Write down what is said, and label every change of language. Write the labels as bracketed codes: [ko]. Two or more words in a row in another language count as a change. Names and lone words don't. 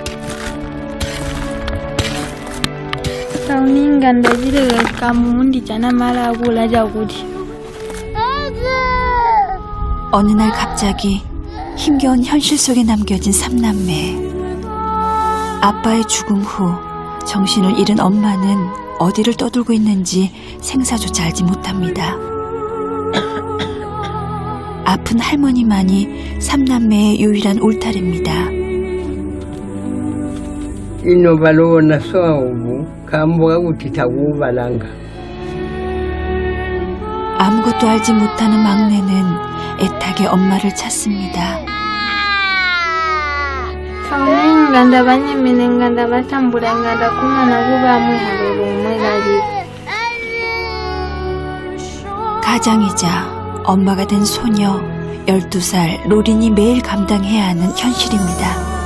[ko] 어느 날 갑자기 힘겨운 현실 속에 남겨진 삼남매. 아빠의 죽음 후 정신을 잃은 엄마는 어디를 떠돌고 있는지 생사조차 알지 못합니다. 아픈 할머니만이 삼남매의 유일한 울타리입니다. ino balona soavu kamboga kutita고 balanga. 아무것도 알지 못하는 막내는 애타게 엄마를 찾습니다. 가장이자 엄마가 된 소녀 12살 로린이 매일 감당해야 하는 현실입니다.